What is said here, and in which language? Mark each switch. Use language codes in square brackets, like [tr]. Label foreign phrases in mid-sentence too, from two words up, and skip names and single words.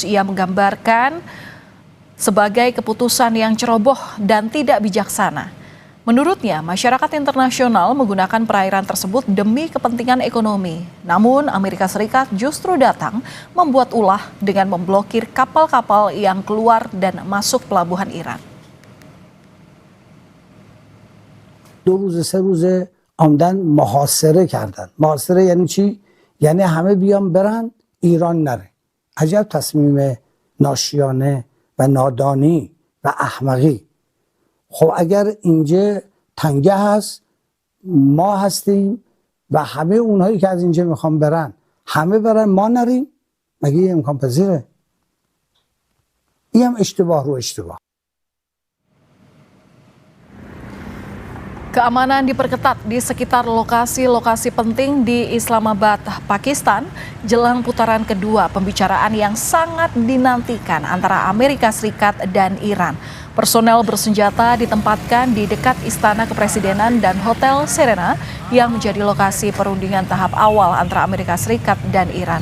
[id] Ia menggambarkan sebagai keputusan yang ceroboh dan tidak bijaksana. Menurutnya, masyarakat internasional menggunakan perairan tersebut demi kepentingan ekonomi. Namun, Amerika Serikat justru datang membuat ulah dengan memblokir kapal-kapal yang keluar dan masuk pelabuhan Iran. [fa] 2 روز 3 روز آمدن محاصره کردن. محاصره یعنی چی؟ یعنی همه بیان برن ایران نره. عجب تصمیم ناشیانه و نادانی و احمقی. خب اگر اینجا تنگه هست، ما هستیم و همه اونهایی که از اینجا میخوان برن همه برن، ما نریم، مگه این امکان پذیره؟ این هم اشتباه رو اشتباه. [id] Keamanan diperketat di sekitar lokasi-lokasi penting di Islamabad, Pakistan, jelang putaran kedua pembicaraan yang sangat dinantikan antara Amerika Serikat dan Iran. Personel bersenjata ditempatkan di dekat Istana Kepresidenan dan Hotel Serena yang menjadi lokasi perundingan tahap awal antara Amerika Serikat dan Iran.